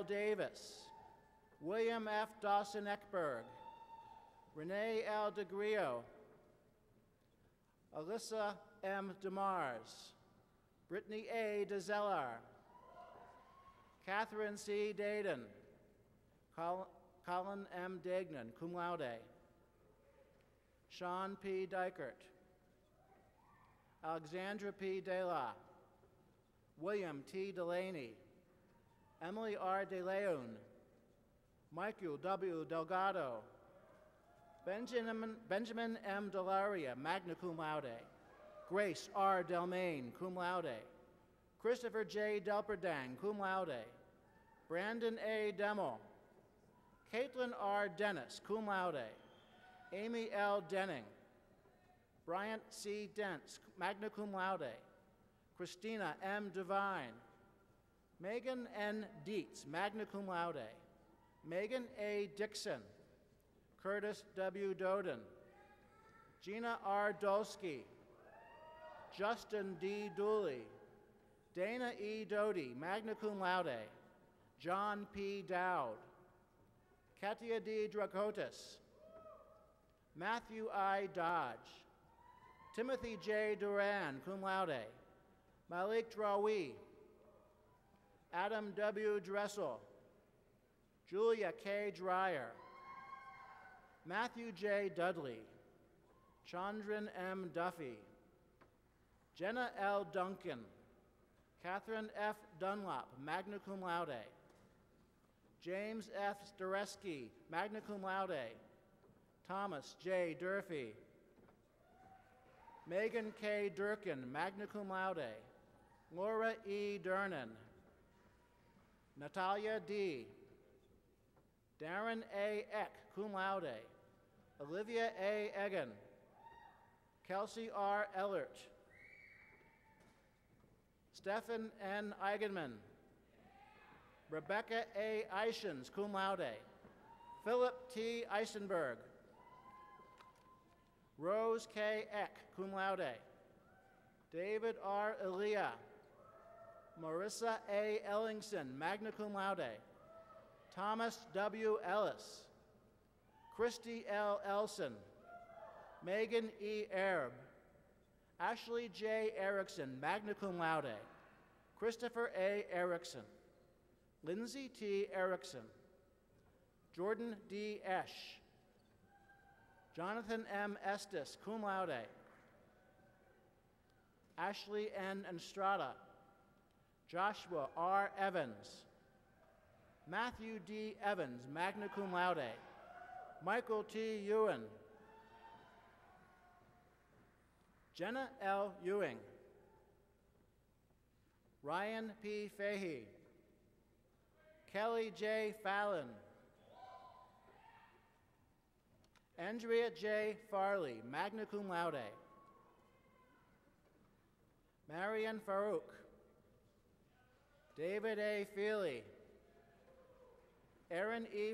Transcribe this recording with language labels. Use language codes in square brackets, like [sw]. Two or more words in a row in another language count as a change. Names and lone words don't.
[en] Davis, William F. Dawson Eckberg, Renee L. DeGrio, Alyssa M. DeMars, Brittany A. DeZellar, Catherine C. Dayton, Colin M. Degnan, [la] cum laude, [en] Sean P. Dykert, Alexandra P. DeLa, William T. Delaney, Emily R. DeLeon, Michael W. Delgado, Benjamin M. Delaria, [la] magna cum laude, [en] Grace R. Delmain, [la] cum laude, [en] Christopher J. Delperdang, [la] cum laude, [en] Brandon A. Demmel, Caitlin R. Dennis, [la] cum laude, [en] Amy L. Denning, Bryant C. Dentz, [la] magna cum laude, [en] Christina M. Devine, Megan N. Dietz, [la] magna cum laude, [en] Megan A. Dixon, Curtis W. Doden, Gina R. Dolsky, Justin D. Dooley, Dana E. Doty, [la] magna cum laude, [en] John P. Dowd, Katia D. Dracotis, Matthew I. Dodge, Timothy J. Duran, [la] cum laude, [en] Malik Drawi, Adam W. Dressel, Julia K. Dreyer, Matthew J. Dudley, Chandran M. Duffy, Jenna L. Duncan, Catherine F. Dunlop, [la] magna cum laude, [en] James F. Stareski, [la] magna cum laude, [en] Thomas J. Durfee, Megan K. Durkin, [la] magna cum laude, [en] Laura E. Dernan, Natalia D., Darren A. Eck, [la] cum laude, [en] Olivia A. Egan, Kelsey R. Ellert, Stephen N. Eigenman, Rebecca A. Eichens, [la] cum laude, [en] Philip T. Eisenberg, Rose K. Eck, [la] cum laude, [en] David R. Elia, Marissa A. Ellingson, [la] magna cum laude, [en] Thomas W. Ellis, Christy L. Elson, Megan E. Erb, Ashley J. Erickson, [la] magna cum laude, [en] Christopher A. Erickson, Lindsay T. Erickson, Jordan D. Esch, Jonathan M. Estes, [la] cum laude, [en] Ashley N. Estrada, Joshua R. Evans, Matthew D. Evans, [la] magna cum laude, [en] Michael T. Ewan, Jenna L. Ewing, Ryan P. Fahey, Kelly J. Fallon, Andrea J. Farley, [la] magna cum laude, [en] Marian Farouk, David A. Feely, Aaron E.